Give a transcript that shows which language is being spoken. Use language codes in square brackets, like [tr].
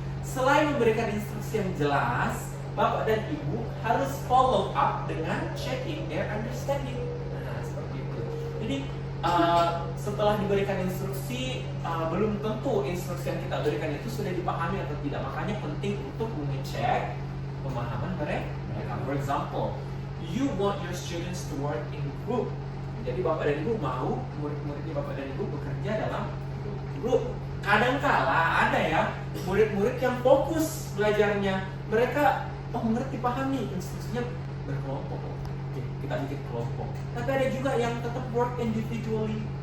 [id] Selain memberikan instruksi yang jelas, Bapak dan Ibu harus [en] follow up [id] dengan [en] checking their understanding. [id] Nah, seperti itu. Jadi setelah diberikan instruksi, belum tentu instruksi yang kita berikan itu sudah dipahami atau tidak. Makanya penting untuk mengecek pemahaman mereka. [en] For example, you want your students to work in group. [id] Jadi Bapak dan Ibu mau murid-muridnya Bapak dan Ibu bekerja dalam grup. Kadangkala ada ya murid-murid yang fokus belajarnya, mereka mengerti pahami instruksinya berkelompok. Oke, kita bikin kelompok. Tapi ada juga yang tetap [en] work individually.